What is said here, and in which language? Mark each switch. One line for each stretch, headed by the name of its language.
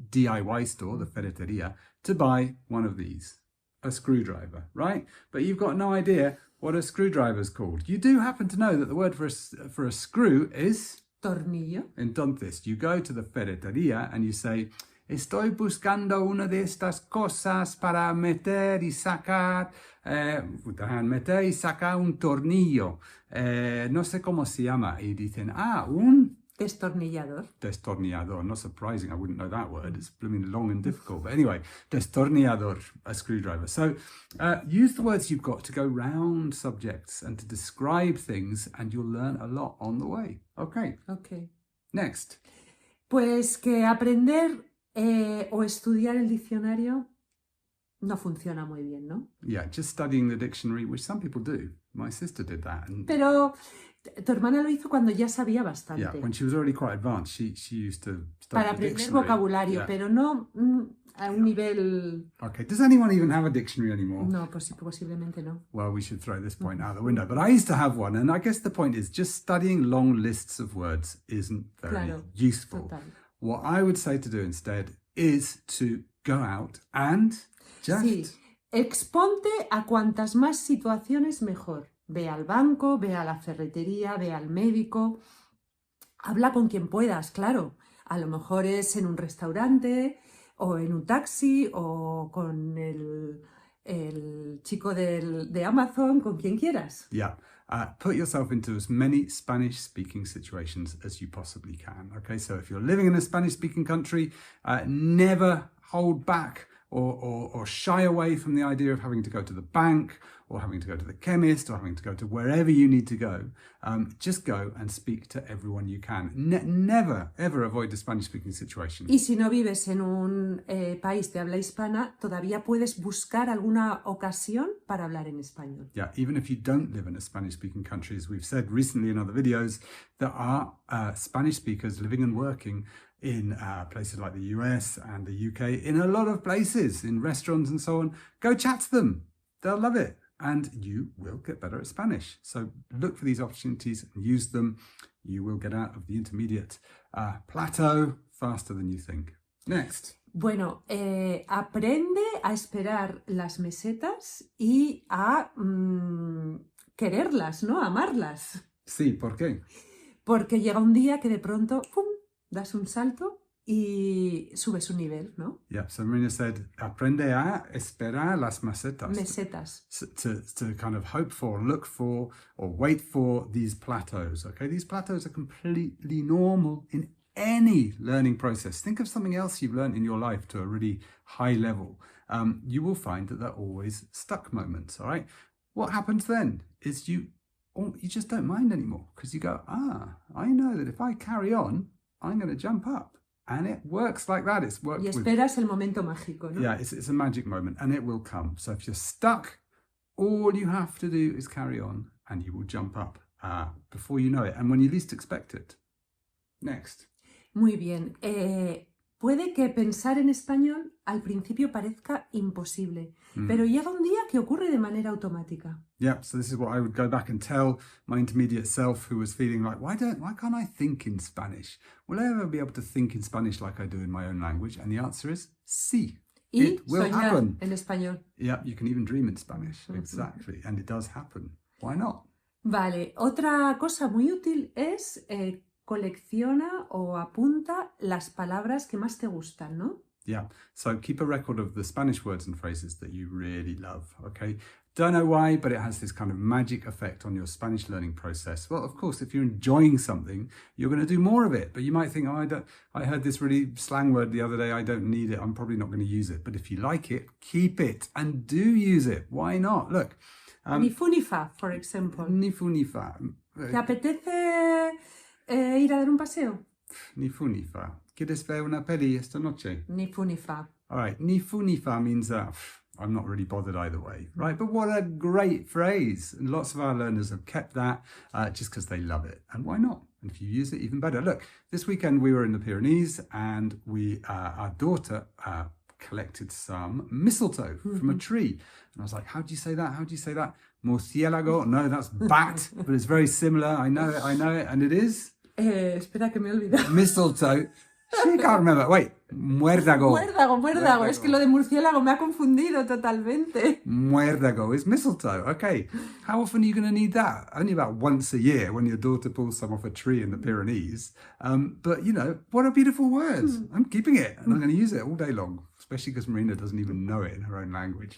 English: DIY store, the ferreteria, to buy one of these, a screwdriver, right? But you've got no idea what a screwdriver is called. You do happen to know that the word for a screw is
Spanish: Tornillo. Entonces,
English: you go to the
Spanish: ferretería
English: and you say,
Spanish: estoy buscando una de estas cosas para meter y sacar, meter y sacar un tornillo. No sé cómo se llama. Y dicen, un Destornillador. destornillador.
English: Not surprising, I wouldn't know that word. It's blooming long and difficult. But anyway, destornillador, a screwdriver. So use the words you've got to go round subjects and to describe things, and you'll learn a lot on the way. Okay. Okay. Next.
Spanish: Pues que aprender o estudiar el diccionario no funciona muy bien, ¿no?
English: Yeah, just studying the dictionary, which some people do. My sister did that. And
Spanish: Pero tu hermana lo hizo cuando ya sabía bastante.
English: yeah, when she was already quite advanced, she used to study
Spanish: Para
English: the
Spanish: aprender
English: dictionary.
Spanish: vocabulario,
English: Yeah.
Spanish: pero no a un nivel...
English: Okay, does anyone even have a dictionary anymore?
Spanish: No, posiblemente no.
English: Well, we should throw this point out the window. But I used to have one, and I guess the point is just studying long lists of words isn't very
Spanish: Claro,
English: useful.
Spanish: total.
English: What I would say to do instead is to go out and just...
Spanish: Sí, exponte a cuantas más situaciones mejor. Ve al banco, ve a la ferretería, ve al médico. Habla con quien puedas, claro. A lo mejor es en un restaurante o en un taxi o con el chico de Amazon, con quien quieras.
English: Yeah. Put yourself into as many Spanish-speaking situations as you possibly can. Okay, so if you're living in a Spanish-speaking country, never hold back or shy away from the idea of having to go to the bank or having to go to the chemist or having to go to wherever you need to go, just go and speak to everyone you can. Never, ever avoid the Spanish-speaking situation.
Spanish: Y si no vives en un país de habla hispana, todavía puedes buscar alguna ocasión para hablar en español.
English: Yeah, even if you don't live in a Spanish-speaking country, as we've said recently in other videos, there are Spanish speakers living and working in places like the US and the UK, in a lot of places, in restaurants and so on. Go chat to them. They'll love it. And you will get better at Spanish. So look for these opportunities and use them. You will get out of the intermediate plateau faster than you think. Next.
Spanish: Bueno, aprende a esperar las mesetas y a quererlas, ¿no? Amarlas. Sí, ¿por qué? Porque llega un día que de pronto, ¡pum!, das un salto y subes un nivel, ¿no?
English: Yeah, so Marina said,
Spanish: aprende a esperar las mesetas. Mesetas.
English: To kind of hope for, look for, or wait for these plateaus, okay? These plateaus are completely normal in any learning process. Think of something else you've learned in your life to a really high level. You will find that they're always stuck moments, all right? What happens then is you just don't mind anymore because you go, I know that if I carry on, I'm going to jump up. And it works like that. It's worked.
Spanish: Y esperas el momento mágico, ¿no?
English: Yeah, it's a magic moment and it will come. So if you're stuck, all you have to do is carry on and you will jump up before you know it and when you least expect it. Next.
Spanish: Muy bien. Puede que pensar en español al principio parezca imposible, pero llega un día que ocurre de manera automática.
English: Yeah, so this is what I would go back and tell my intermediate self who was feeling like, why can't I think in Spanish? Will I ever be able to think in Spanish like I do in my own language? And the answer is sí.
Spanish: Y
English: it will
Spanish: soñar
English: happen.
Spanish: En español.
English: Yeah, you can even dream in Spanish. Exactly. And it does happen. Why not?
Spanish: Vale, otra cosa muy útil es colecciona o apunta las palabras que más te gustan, ¿no?
English: Yeah, so keep a record of the Spanish words and phrases that you really love, okay? Don't know why, but it has this kind of magic effect on your Spanish learning process. Well, of course, if you're enjoying something, you're going to do more of it. But you might think, I heard this really slang word the other day, I don't need it, I'm probably not going to use it. But if you like it, keep it and do use it. Why not? Look.
Spanish: Ni fu ni fa,
English: for example.
Spanish: Ni fu ni fa. ¿Te apetece ir a dar un paseo? Ni fu ni fa. ¿Quieres ver una peli esta noche? Ni fu ni fa.
English: All right,
Spanish: ni fu ni fa
English: means I'm not really bothered either way, right? But what a great phrase. And lots of our learners have kept that just because they love it. And why not? And if you use it, even better. Look, this weekend we were in the Pyrenees and our daughter collected some mistletoe from a tree. And I was like, how do you say that? How do you say that? Murciélago? No, that's bat, but it's very similar. I know it. And it is?
Spanish: Espera que me he olvidado.
English: Mistletoe. She can't remember. Wait, muérdago.
Spanish: Muérdago. Es que lo de murciélago me ha confundido totalmente.
English: Muérdago is mistletoe. Okay. How often are you going to need that? Only about once a year when your daughter pulls some off a tree in the Pyrenees. But, you know, what a beautiful word. I'm keeping it and I'm going to use it all day long. Especially because Marina doesn't even know it in her own language.